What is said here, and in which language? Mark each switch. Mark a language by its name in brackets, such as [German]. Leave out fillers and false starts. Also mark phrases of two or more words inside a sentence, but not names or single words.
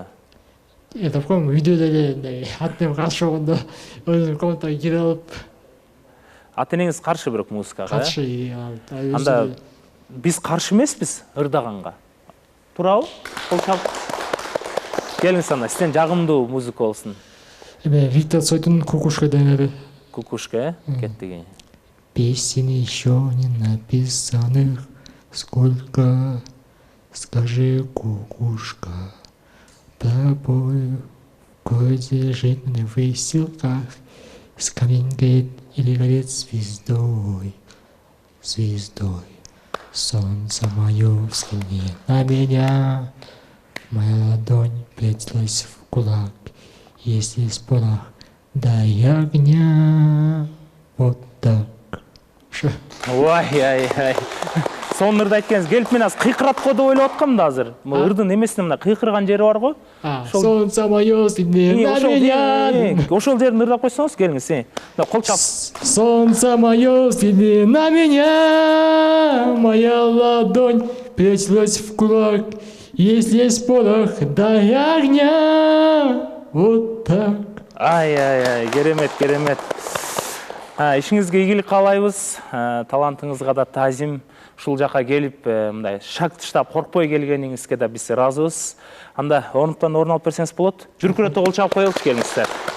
[Kyrgyz] Ырдап коем, үйдө деле атем каршы болгондо өзүм комнатага кирип алып. Ата-энеңиз каршы бирок музыкага? Каршы. Анда биз каршы эмеспиз ырдаганга. Туурабы? Кол чалып. Келиңиз анда, сизден жагымдуу музыка болсун. Виктор Цойтун «Кукушка» деген. Кукушка, кеттиги. [Russian] Песен еще не написанных сколько, скажи, кукушка, тобой в городе жить на выселках, с каменькой или горит звездой, звездой. Солнце мое взгляни на меня, моя ладонь превратилась в кулак, если из порох дай огня, вот так. [Kyrgyz] Ой. Сонун ырды айткенсиз. Келип мен азыр кыйкырат го деп ойлоп аткам да азыр. Ырдын эмесинен мына кыйкырган жери бар го. [Russian] Солнце мое взгляни на меня. [Kyrgyz] Ошол жерин ырдап койсоңуз, келиңиз. Кол чап. [Russian] Солнце мое взгляни на меня, моя ладонь превратилась в кулак, если есть порох дай огня, вот так. [Kyrgyz] Ай, керемет. Ишиңизге ийгилик каалайбыз. Талантыңызга да таазим. Ушул жака келип, мындай шаг таштап коркпой келгениңизге да биз ыраазыбыз. Анда орнуктан орун алып берсеңиз болот. Жүркүрөтө кол чалып коелучу, келиңиздер.